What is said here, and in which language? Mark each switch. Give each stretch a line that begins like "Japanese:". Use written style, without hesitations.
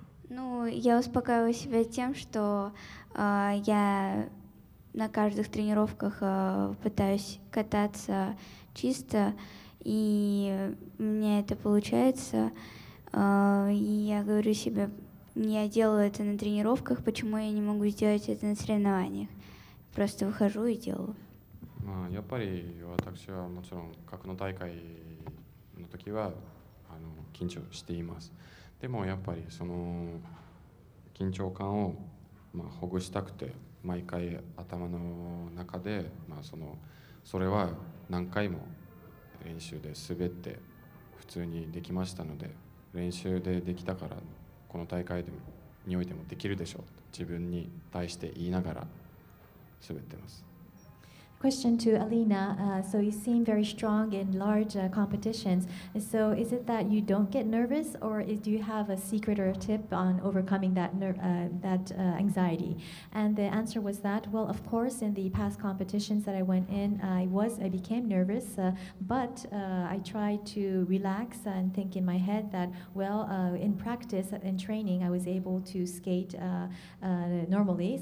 Russian: Ну, я успокаиваю себя тем, что я на каждых тренировках пытаюсь кататься чисто, и у меня это получается. И я говорю себе, я делаю это на тренировках, почему я не могу сделать это на соревнованиях? Просто выхожу и делаю.
Japanese: やっぱり私はもちろん各の大会の時は緊張しています。でもやっぱりその緊張感をほぐしたくて毎回頭の中でそれは何回も練習で滑って普通にできましたので、練習でできたからこの大会においてもできるでしょうと自分に対して言いながら滑ってます。
English: Question to Alina. So you seem very strong in large competitions. So is it that you don't get nervous, or do you have a secret or a tip on overcoming that anxiety? And the answer was that, well, of course, in the past competitions that I went in, I became nervous, but I tried to relax and think in my head that, well, in practice and training, I was able to skate normally.